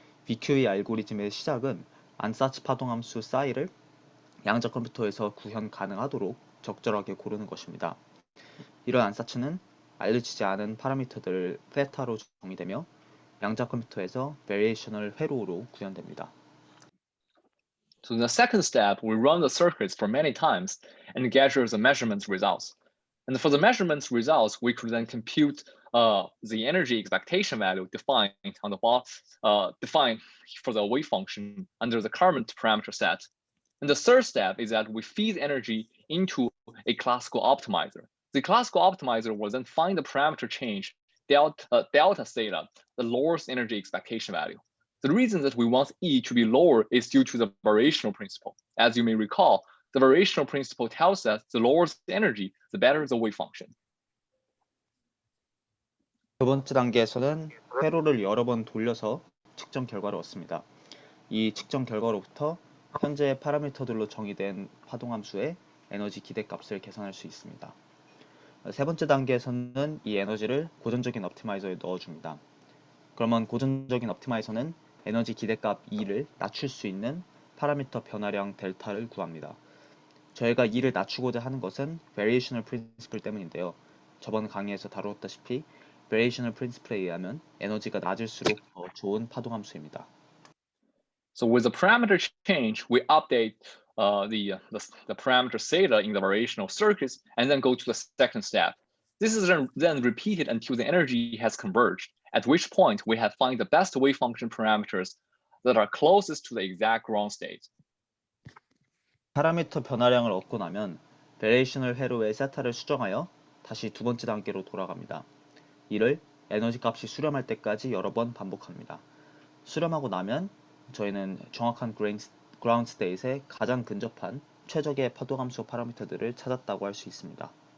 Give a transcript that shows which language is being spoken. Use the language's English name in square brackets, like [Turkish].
[Korean] VQE 알고리즘의 시작은 안사츠 파동함수 싸이를 양자 컴퓨터에서 구현 가능하도록 적절하게 고르는 것입니다. 이런 안사츠는 알려지지 않은 파라미터들 세타로 정의되며 양자 컴퓨터에서 Variational 회로로 구현됩니다. [English] So in the second step, we run the circuits for many times and gather the measurements results. And for the measurements results, we could then compute the energy expectation value defined on the defined for the wave function under the current parameter set. And the third step is that we feed energy into a classical optimizer. The classical optimizer will then find the parameter change delta theta, the lowest energy expectation value. The reason that we want E to be lower is due to the variational principle. As you may recall, the variational principle tells us the lower the energy, the better the wave function. [Korean] 두 번째 단계에서는 회로를 여러 번 돌려서 측정 결과를 얻습니다. 이 측정 결과로부터 현재 파라미터들로 정의된 파동함수의 에너지 기대값을 계산할 수 있습니다. 세 번째 단계에서는 이 에너지를 고전적인 옵티마이저에 넣어줍니다. 그러면 고전적인 옵티마이저는 에너지 기대값 E를 낮출 수 있는 파라미터 변화량 델타를 구합니다. 저희가 E를 낮추고자 하는 것은 Variational Principle 때문인데요. 저번 강의에서 다루었다시피 Variational Principle에 의하면 에너지가 낮을수록 더 좋은 파동함수입니다. [English] So with the parameter change, we update the parameter theta in the variational circuits and then go to the second step. This is then repeated until the energy has converged, at which point we have found the best wave function parameters that are closest to the exact ground state. [Korean] 파라미터 변화량을 얻고 나면 Variational 회로의 세타를 수정하여 다시 두 번째 단계로 돌아갑니다. 이를 에너지 값이 수렴할 때까지 여러 번 반복합니다. 수렴하고 나면 저희는 정확한 ground state에 가장 근접한 최적의 파동함수 파라미터들을 찾았다고 할 수 있습니다.